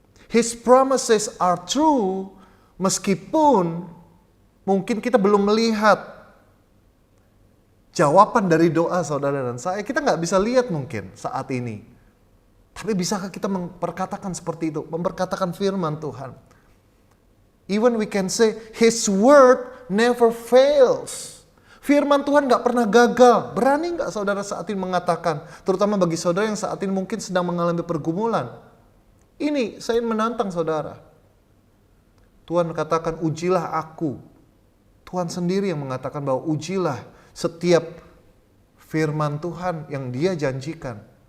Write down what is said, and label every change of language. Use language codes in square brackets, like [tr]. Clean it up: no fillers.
[en] His promises are true, [id] meskipun mungkin kita belum melihat jawaban dari doa saudara dan saya. Kita nggak bisa lihat mungkin saat ini. Tapi bisakah kita memperkatakan seperti itu? Memperkatakan firman Tuhan. [en] Even we can say, His word never fails. [id] Firman Tuhan nggak pernah gagal. Berani nggak saudara saat ini mengatakan? Terutama bagi saudara yang saat ini mungkin sedang mengalami pergumulan. Ini saya menantang saudara. Tuhan katakan, ujilah aku. Tuhan sendiri yang mengatakan bahwa ujilah setiap firman Tuhan yang Dia janjikan.